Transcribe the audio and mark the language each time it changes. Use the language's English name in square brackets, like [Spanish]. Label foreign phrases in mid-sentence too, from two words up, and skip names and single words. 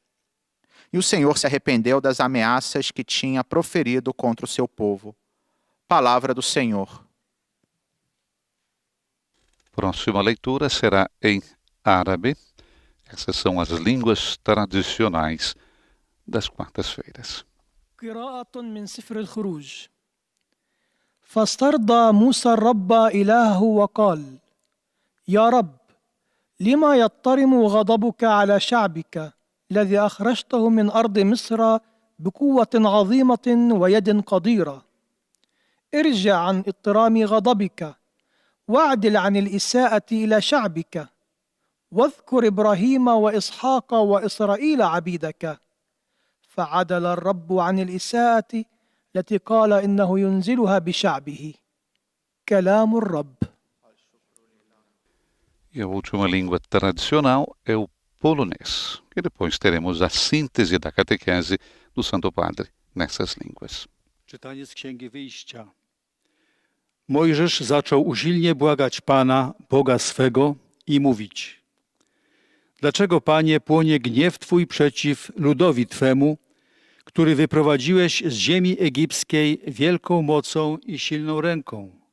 [Portuguese] E o Senhor se arrependeu das ameaças que tinha proferido contra o seu povo. Palavra do Senhor. Próxima leitura será em árabe. Essas são as línguas tradicionais das quartas-feiras. [Arabic] قراءة من سفر الخروج. فاسترضى موسى الرب إلهه وقال: يا رب، لما يضطرم غضبك على شعبك الذي أخرجته من أرض مصر بقوة عظيمة ويد قديرة؟ ارجع عن اضطرام غضبك واعدل عن الإساءة إلى شعبك، واذكر إبراهيم وإسحاق وإسرائيل عبيدك. فعدل الرب عن الإساءة التي قال إنه ينزلها بشعبه. كلام الرب. [Portuguese] E a última língua tradicional é o polonês. E depois teremos a síntese da catequese do Santo Padre nessas línguas. [Polish] Czytanie z Księgi Wyjścia. Mojżesz zaczął usilnie błagać Pana, Boga swego, i mówić: Dlaczego, Panie, płonie gniew Twój przeciw ludowi Twemu, który wyprowadziłeś z ziemi egipskiej wielką mocą i silną ręką?